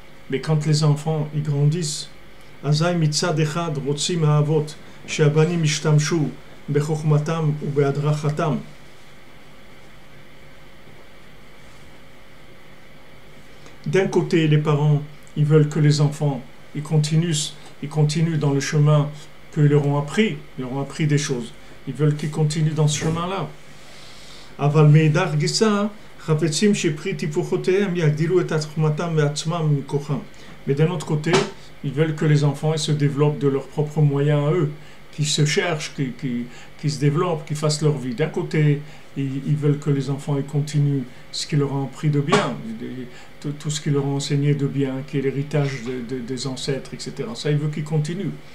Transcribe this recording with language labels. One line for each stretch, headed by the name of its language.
French: Mais quand les enfants ils grandissent, d'un côté les parents ils veulent que les enfants ils continuent dans le chemin qu'ils leur ont appris des choses. Ils veulent qu'ils continuent dans ce chemin-là.
Hebrew: אבל מאידך גיסא, חפצים שפרי טיפוחותיהם יגדילו את עצמתם ועצמם מכוחם.
French: Mais d'un autre côté, ils veulent que les enfants ils se développent de leurs propres moyens à eux, qu'ils se cherchent, qu'ils se développent, qu'ils fassent leur vie. D'un côté, ils veulent que les enfants ils continuent ce qu'ils leur ont appris de bien, tout ce qu'ils leur ont enseigné de bien, qui est l'héritage des ancêtres, etc. Ça, ils veulent qu'ils continuent.